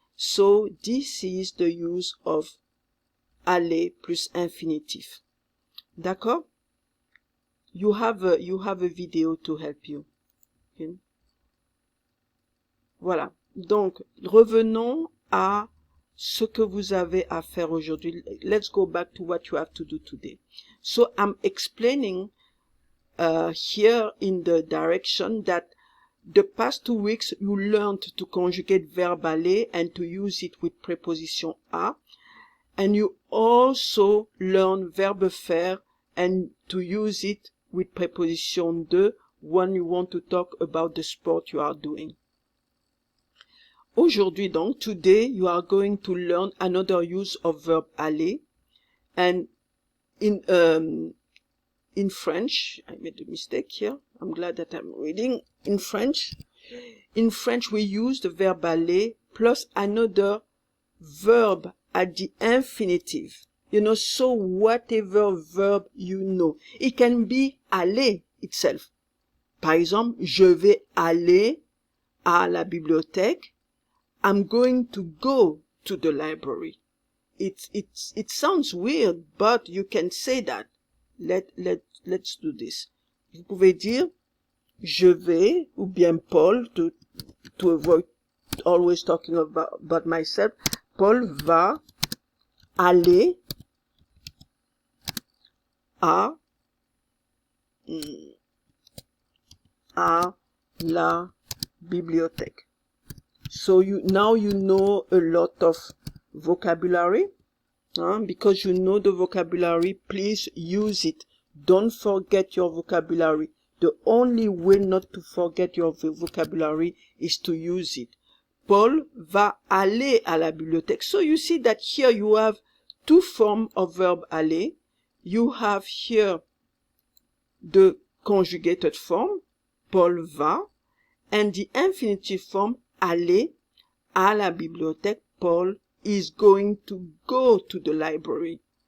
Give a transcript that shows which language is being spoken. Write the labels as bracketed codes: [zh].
[en] So, this is the use of aller plus infinitif. [fr] D'accord? [en] You have a video to help you. Okay? [fr] Voilà. Donc, revenons à ce que vous avez à faire aujourd'hui. [en] Let's go back to what you have to do today. So, I'm explaining here in the direction that the past 2 weeks, you learned to conjugate verb aller and to use it with preposition a. And you also learn verbe faire and to use it with preposition de when you want to talk about the sport you are doing. [fr] Aujourd'hui donc, [en] today you are going to learn another use of verb aller, and in French, I made a mistake here. I'm glad that I'm reading in French. In French, we use the verb aller plus another verb at the infinitive. You know, so whatever verb you know. It can be aller itself. [fr] Par exemple, je vais aller à la bibliothèque. [en] I'm going to go to the library. It sounds weird, but you can say that. Let's do this. [fr] Vous pouvez dire je vais, ou bien Paul, [en] to avoid always talking about myself. [fr] Paul va aller à la bibliothèque. [en] So now you know a lot of vocabulary. Because you know the vocabulary, please use it. Don't forget your vocabulary. The only way not to forget your vocabulary is to use it. [fr] Paul va aller à la bibliothèque. [en] So you see that here you have two forms of verb aller. You have here the conjugated form, Paul va, and the infinitive form, [fr] aller à la bibliothèque. [en] Paul is going to go to the library.